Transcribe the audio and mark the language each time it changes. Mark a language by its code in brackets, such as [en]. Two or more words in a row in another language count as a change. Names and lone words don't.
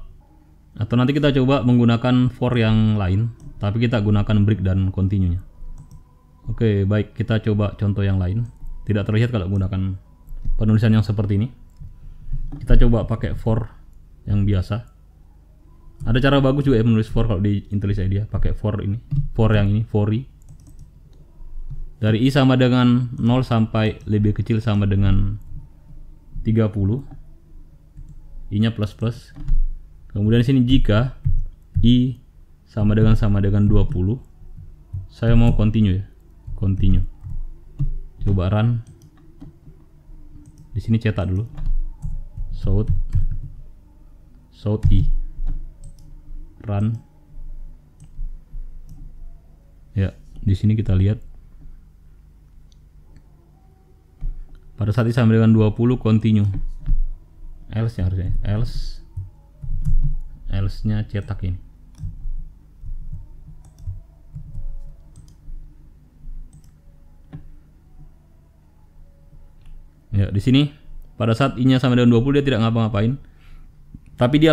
[id] Atau nanti kita coba menggunakan for yang lain, tapi kita gunakan break dan continue-nya. Oke, baik, kita coba contoh yang lain. Tidak terlihat kalau menggunakan penulisan yang seperti ini. Kita coba pakai for yang biasa. Ada cara bagus juga ya menulis for kalau di Intellis IDEA, pakai for ini, for yang ini, for i. Dari i sama dengan 0 sampai lebih kecil sama dengan 30. I-nya plus plus. Kemudian sini jika i sama dengan 20. Saya mau continue ya. Continue. Coba run. Di sini cetak dulu. Shout i. Run. Ya, di sini kita lihat pada saat i sama dengan 20 continue. Else nya harusnya. Else nya cetak ini. Ya, di sini pada saat i-nya sama dengan 20 dia tidak ngapa-ngapain.